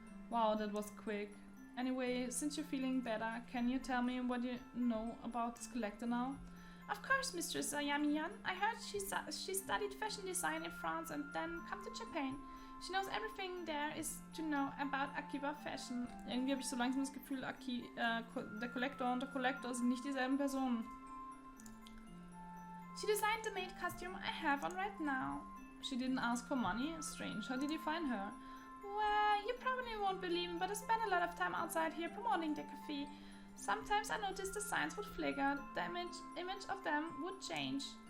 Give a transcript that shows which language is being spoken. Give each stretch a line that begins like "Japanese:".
English: Wow, that was quick. Anyway, since you're feeling better, can you tell me what you know about this collector now? Of course, Mistress Ayami-yan. I heard she studied fashion design in France and then come to Japan. She knows everything there is to know about Akiba Fashion.
German: Irgendwie habe ich so langsam das Gefühl, der Collector und der Collector sind nicht dieselben Personen.
English: She designed the maid costume I have on right now. She didn't ask for money? Strange. How did you find her? Well, you probably won't believe me, but I spent a lot of time outside here promoting the cafe. Sometimes I noticed the signs would flicker, the image of them would change.